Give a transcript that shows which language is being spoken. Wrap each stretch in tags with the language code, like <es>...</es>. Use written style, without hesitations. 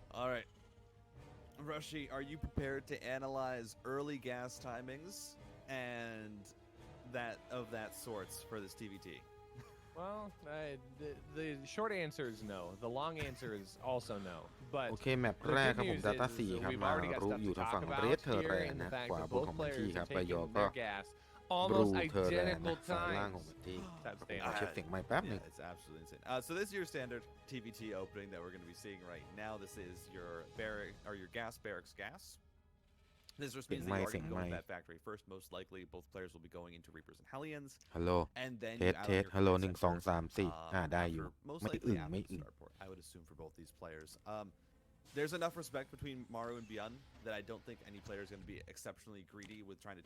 <en>Alright Rushy, are you prepared to analyze early gas timings and that sorts for this TVT? Well, the short answer is no. The long answer is also no. But</en> <th>โอเคแมปแรกครับผม Data 4 ครับมารุอยู่ทางฝั่งเรดเทอร์แรนนะขวาบนของบันทีครับไปยอก็บลูเทอร์แรนนะฝั่งล่างของบันทีเช็คเสียงไมค์แป๊บนึง</th> <en>It's absolutely insane. So this is your standard TVT opening that we're going to be seeing right now. This is your barrack or your gas barracks gas. This just means that you are going to go to that factory first. Most likely, both players will be going into Reapers and Hellions. Hello. And then</en> <th>เทสฮัลโหล1 2 3 4ได้อยู่ไม่อึ้งไม่อึ้ง</th> <en>I would assume for both these players. There's enough respect between Maru and Byun that I don't think any player is going to be exceptionally greedy with trying to.</en>